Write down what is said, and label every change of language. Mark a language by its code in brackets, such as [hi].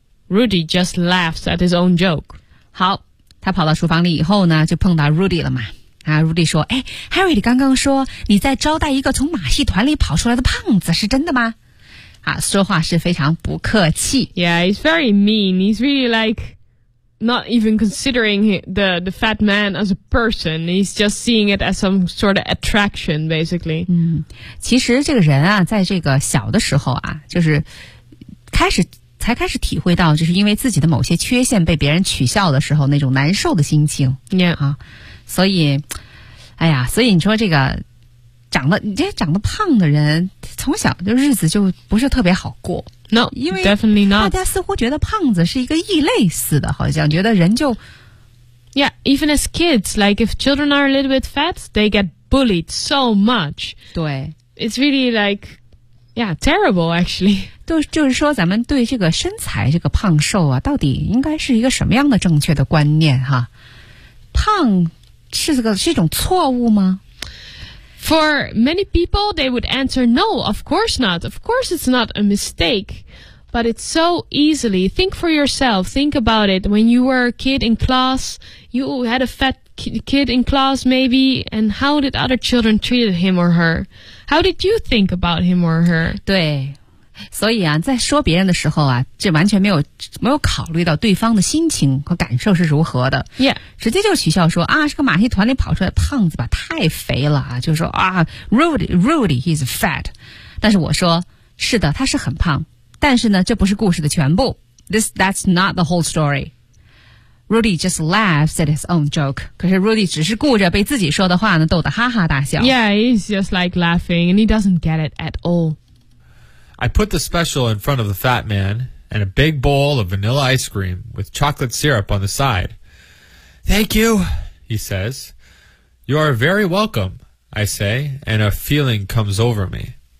[en] Rudy just laughs at his own joke. [zh] 好他跑到厨房里以后呢就碰到 Rudy 了嘛。啊 ,Rudy 说哎 ,Harriet 刚刚说你在招待一个从马戏团里跑出来的胖子是真的吗啊说话是非常不客气。 [en] Yeah, he's very mean. He's really like, not even considering the fat man as a person. He's just seeing it as some sort of attraction, basically. [zh] 嗯，其实这个人啊，在这个小的时候啊，就是开始才开始体会到就是因为自己的某些缺陷被别人取笑的时候那种难受的心情。 [en] Yeah. [zh] 啊、所以哎呀，所以你说这个长得胖的人从小就日子就不是特别好过。 [en] No, [zh] 因为 [en] definitely not. [zh] 大家似乎觉得胖子是一个异类似的，好像觉得人就 [en] Yeah, even as kids, like if children are a little bit fat, they get bullied so much. [zh] 对。 [en] It's really like, yeah, terrible actually. [zh] 就是说咱们对这个身材这个胖瘦啊到底应该是一个什么样的正确的观念哈。胖是一种错误吗？ [en] For many people, they would answer, no, of course not. Of course it's not a mistake. But it's so easily. Think for yourself. Think about it. When you were a kid in class, you had a fat kid in class maybe, and how did other children treat him or her? How did you think about him or her? [zh] 对，所以啊，在说别人的时候啊，这完全没有考虑到对方的心情和感受是如何的。 [en] Yeah. [zh] 直接就取笑说啊，是个马戏团里跑出来的胖子吧，太肥了啊，就说啊 ， [en] Rudy, he's fat. [zh] 但是我说，是的，他是很胖，但是呢，这不是故事的全部。 [en] That's not the whole story. Rudy just laughs at his own joke. [zh] 可是 Rudy 只是顾着被自己说的话呢逗得哈哈大笑。 [en] Yeah, he's just like laughing, and he doesn't get it at all. I put the special in front of the fat man and a big bowl of vanilla ice cream with chocolate syrup on the side. Thank you, he says. You are very welcome, I say, and a feeling comes over me.